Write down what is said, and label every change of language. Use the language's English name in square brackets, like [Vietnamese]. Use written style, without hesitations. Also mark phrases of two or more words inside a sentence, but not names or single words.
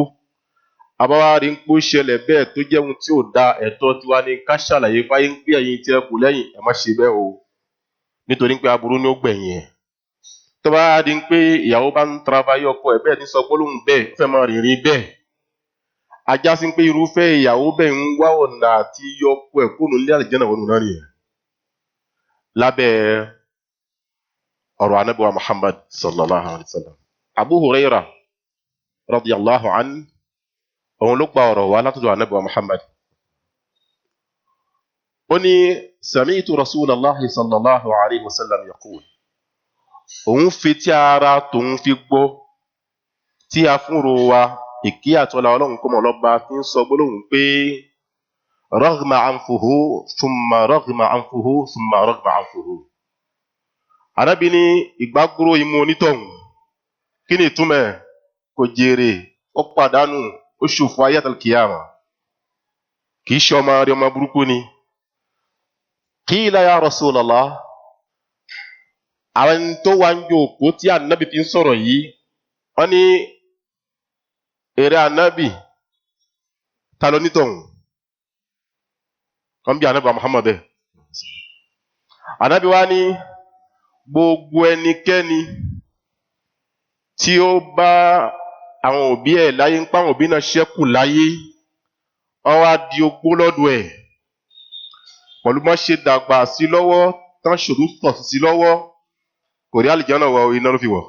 [Yoruba] Àbáwá rí ń pé ó ṣẹlẹ̀ bẹ́ẹ̀ tó jẹ́ ohun tí ò da, ẹ̀tọ́ tiwa ni ká ṣàlàyé fáyé ń pé ẹ̀yin tí ẹ kù lẹ́yìn ẹ má ṣe bẹ́ẹ̀ o, nítorí pé aburú ni ó gbẹ̀yìn ẹ̀. Tó bá di pé ìyàwó bá ń travayé ọkọ ẹ̀ bẹ́ẹ̀ ní sọ gbólóhùn bẹ́ẹ̀, ó fẹ́ máa rìnrìn bẹ́ẹ̀. Ajá sí pé irúfẹ́ ìyàwó bẹ́ẹ̀ ń wá ọ̀nà àti yọ ọkọ ẹ̀ kúrò nílé àlùjánnà wọnú náà nìyẹn. Lábẹ́ ọ̀rọ̀ Ànábì wa Muhammad [Arabic] صلى الله عليه وسلم. [Yoruba] Abu Hurairah [Arabic] رضي الله عنه [Yoruba] òun ló gba ọ̀rọ̀ wá látọ̀dọ̀ Ànábì wa Muhammad. [Arabic] Ó ní سمعت رسول الله صلى الله عليه وسلم يقول. [Yoruba] Òun fi tí ara tòun fi gbọ́ tí a fúnro wa ìkí àtọ́lá Ọlọ́run kó mọ̀ lọ́ba tí ń sọ gbólóhùn pé [Arabic] رغم أنفه ثم رغم أنفه ثم رغم أنفه. [Yoruba] Ànábì ní ìgbàgbóró imú onítọ̀hún kí ni ìtumọ̀ ẹ̀? Kò jèrè, ó pàdánù, ó ṣòfò ayé àtàlùkìyàmà, kì í ṣe ọmọ rẹ̀, ọmọ burúkú ni. [Arabic] قيل يا رسول الله, [Yoruba] àwọn tó wá ń jókòó tí Ànábì fi ń sọ̀rọ̀ yìí wọ́n ní èrè Ànábì ta ló nítọ̀hún? Wọ́n bí Ànábì Muhammad bẹ́ẹ̀. Ànábì wá ní gbogbo ẹnikẹ́ni tí ó bá àwọn òbí ẹ̀ láyé ń pa àwọn òbí náà ṣẹ́kù láyé, wọ́n wá di ogbó lọ́dọ̀ ẹ̀ pẹ̀lú bọ́n ṣe dàgbà sí lọ́wọ́ tán ṣòro tọ̀ sí lọ́wọ́, kò rí àlùjánnà wọ, iná ló fi wọ̀.